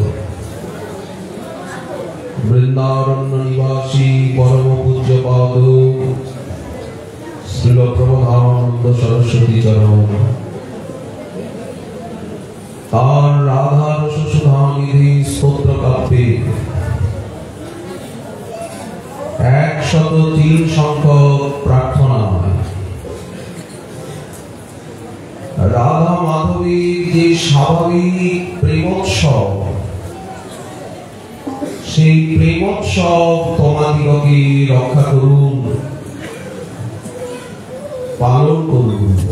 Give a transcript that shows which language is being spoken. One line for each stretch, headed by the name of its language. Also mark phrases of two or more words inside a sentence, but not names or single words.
Bangla: বৃন্দারণ্য নিবাসী পরম পূজ্য পাদ শ্রীল প্রবোধানন্দ সরস্বতী চরণ তার রাধা রস সুধা নিধি স্তোত্র কাব্যে 103 সংখ্যক প্রার্থনা রাধা মাধবীর যে স্বাভাবিক প্রেমোৎসব সেই প্রেমোৎসব তোমাদিগকে রক্ষা করুন, পালন করুন।